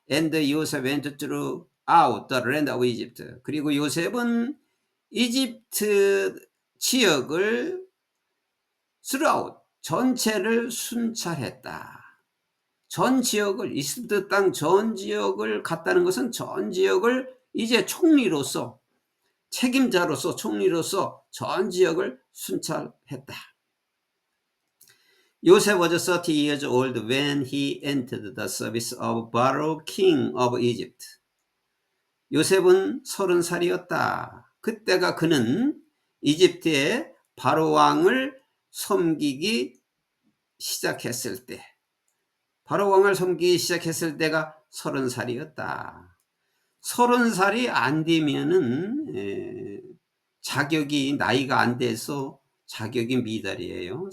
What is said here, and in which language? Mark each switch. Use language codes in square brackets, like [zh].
[en] And Joseph went throughout the land of Egypt. [ko] 그리고 요셉은 이집트 지역을 throughout, 전체를 순찰했다. 전 지역을, 이집트 땅 전 지역을 갔다는 것은 전 지역을 이제 총리로서, 책임자로서, 총리로서 전 지역을 순찰했다. [en] Joseph was 30 years old when he entered the service of Pharaoh, king of Egypt. [ko] 요셉은 30살이었다. 그때가 그는 이집트의 바로 왕을 섬기기 시작했을 때, 바로 왕을 섬기기 시작했을 때가 30살이었다. 30살이 안 되면은 자격이 나이가 안 돼서 자격이 미달이에요.